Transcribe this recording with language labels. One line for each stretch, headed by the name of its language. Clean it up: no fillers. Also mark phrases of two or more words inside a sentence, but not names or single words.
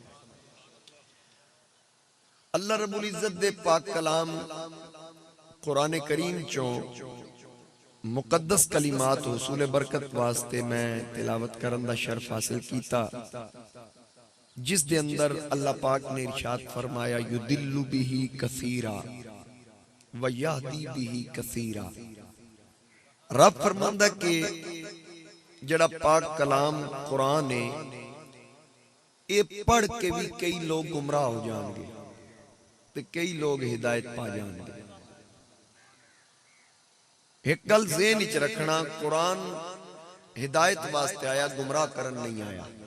Punjabi: اللہ رب العزت دے پاک کلام قرآن کریم چوں مقدس کلمات حصولِ برکت واسطے میں تلاوت کرن دا شرف حاصل کیتا جس دے اندر اللہ پاک نے ارشاد فرمایا
Arabic: يضل به كثيرا ويهدي به كثيرا.
Punjabi: رب فرماندا کہ جیہڑا پاک کلام قرآن ہے یہ پڑھ کے بھی کئی لوک گمراہ ہو جانگے تے کئی لوک ہدایت پا جانگے. اک گل ذہن وچ رکھنا، قرآن ہدایت واسطے آیا، گمراہ کرن نہیں آیا.